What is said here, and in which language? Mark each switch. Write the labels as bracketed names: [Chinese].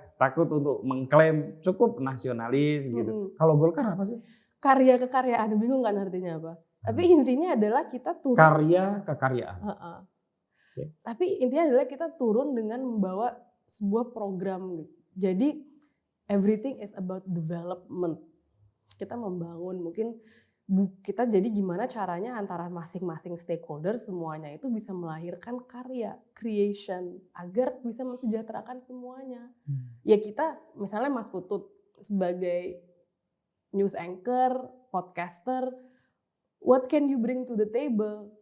[Indonesian] Takut untuk mengklaim cukup nasionalis gitu. Kalau Golkar apa sih? Karya kekaryaan, bingung kan artinya apa? Tapi intinya adalah kita turun. Karya kekaryaan. Tapi intinya adalah kita turun dengan membawa sebuah program gitu. Jadi [English] everything is about development. [Indonesian] Kita membangun, mungkin kita jadi gimana caranya antara masing-masing stakeholder semuanya itu bisa melahirkan karya, creation, agar bisa mensejahterakan semuanya. Ya kita, misalnya Mas Putut sebagai news anchor, podcaster, [English] what can you bring to the table?